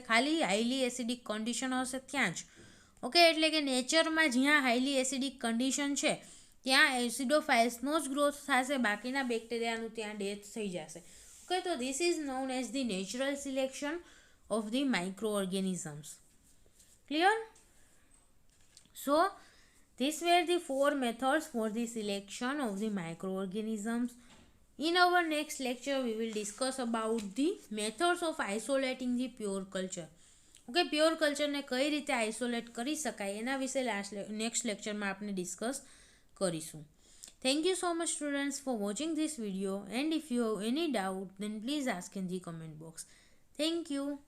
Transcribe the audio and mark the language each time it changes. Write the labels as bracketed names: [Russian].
[Gujarati] ખાલી highly acidic condition હશે ત્યાં જ. ઓકે, એટલે કે નેચરમાં જ્યાં હાઈલી એસિડિક કન્ડિશન છે ત્યાં એસિડોફાઇલ્સનો જ ગ્રોથ થશે, બાકીના બેક્ટેરિયાનું ત્યાં ડેથ થઈ જશે. [English] Okay, તો this is known as the natural selection of the microorganisms. Clear? So these were the 4 methods for the selection of the microorganisms. In our next lecture, we will discuss about the methods of isolating the pure culture. [Gujarati] Okay, pure culture ને કઈ રીતે isolate કરી શકાય એના વિશે next લેક્ચરમાં આપણે discuss કરીશું. [English] Thank you so much students for watching this video, and if you have any doubt then please ask in the comment box. Thank you.